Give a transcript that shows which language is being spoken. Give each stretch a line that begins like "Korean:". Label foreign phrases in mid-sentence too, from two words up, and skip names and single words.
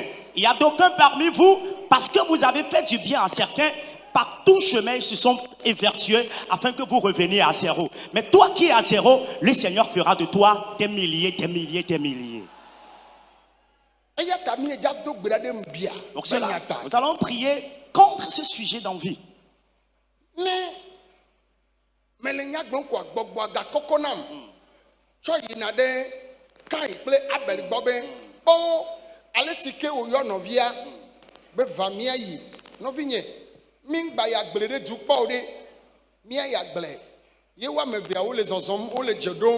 French: Il y a d'aucuns parmi vous, parce que vous avez fait du bien à certains, par tout chemin, ils se sont évertués afin que vous reveniez à zéro. Mais toi qui es à zéro, le Seigneur fera de toi des milliers, des milliers, des milliers. Donc cela, nous allons prier contre ce sujet d'envie.
Ewe: Mingba ya gblede du kpɔ de mia ya gble ye wa me via wo le zɔzɔm wo le dze ɖom